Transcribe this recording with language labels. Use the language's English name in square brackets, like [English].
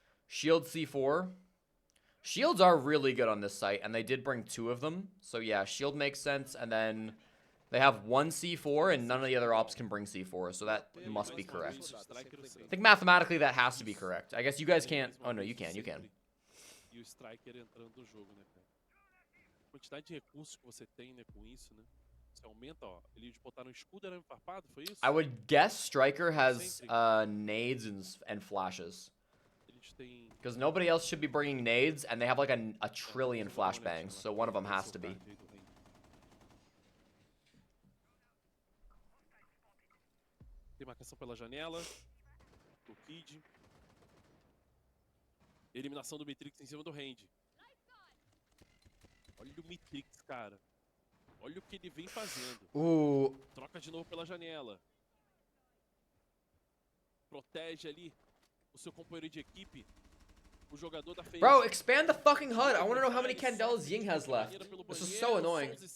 [English] Shield C4. Shields are really good on this site, and they did bring 2 of them. So yeah, shield makes sense, and then they have 1 C4, and none of the other ops can bring C4, so that must be correct. I think mathematically that has to be correct. I guess you guys can't. Oh no, you can. You can. [Portuguese] E o Striker entrando no jogo, né, cara? A quantidade de recursos que você tem, né, com isso, né? Você aumenta, ó. Eles botaram escudo, era farpado, foi isso? [English] I would guess Striker has nades and flashes. [Portuguese] Eles têm... [English] Because nobody else should be bringing nades, and they have like a trillion flashbangs, so one of them has to be. [Portuguese] Tem marcação pela janela. Do Kid. Eliminação do Matrix em cima do Range. Olha o Matrix, cara. Olha o que ele vem fazendo. Troca de novo pela janela. Protege ali o seu companheiro de equipe. O jogador da FaZe. [English] Bro, expand the fucking HUD. I want to know how many Candelas Ying has left. This is so annoying.